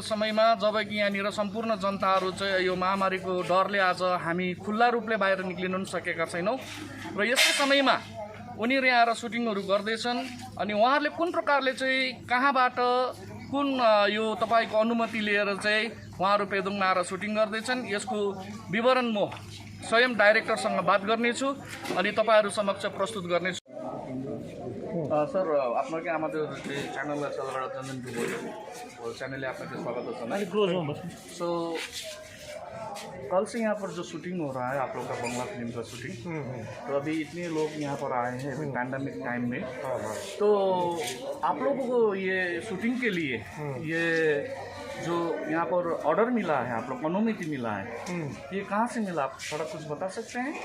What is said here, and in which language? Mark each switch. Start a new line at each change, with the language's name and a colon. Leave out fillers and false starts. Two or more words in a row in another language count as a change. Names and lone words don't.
Nepali: समयमा जबकि यहाँनिर सम्पूर्ण जनताहरू चाहिँ यो महामारीको डरले आज हामी खुल्ला रूपले बाहिर निक्लिन पनि सकेका छैनौँ र यस्तो समयमा उनीहरू यहाँ आएर सुटिङहरू गर्दैछन् अनि उहाँहरूले कुन प्रकारले चाहिँ कहाँबाट कुन यो तपाईँको अनुमति लिएर चाहिँ उहाँहरू पेदोङमा आएर सुटिङ गर्दैछन् यसको विवरण म स्वयं डाइरेक्टरसँग बात गर्नेछु अनि तपाईँहरू समक्ष प्रस्तुत गर्नेछु।
Hindi: सर
Bangla: আপনাকে আমাদের যে চ্যানেল আছে
Hindi: अलगढा जनजन को बोली वो चैनल में आपका स्वागत है। सो कल से यहाँ पर जो शूटिंग हो रहा है आप लोग का बंगला फिल्म का शूटिंग, तो अभी इतने लोग यहाँ पर आए हैं अभी
English: pandemic time
Hindi: में, तो आप लोगों को ये शूटिंग के लिए ये जो यहाँ पर ऑर्डर मिला है आप लोग अनुमति मिला है ये कहाँ से मिला, आप थोड़ा कुछ बता सकते हैं?